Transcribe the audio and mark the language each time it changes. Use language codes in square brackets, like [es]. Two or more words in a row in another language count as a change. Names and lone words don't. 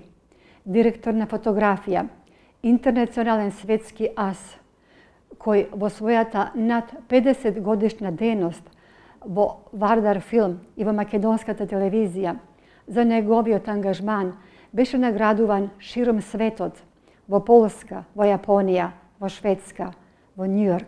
[mk] Директор на фотографија, интернационален светски ас, кој во својата над 50-годишна деност во Вардар филм и во македонската телевизија, за неговиот ангажман беше наградуван ширум светот, во Полска, во Јапонија, во Шведска, во New York.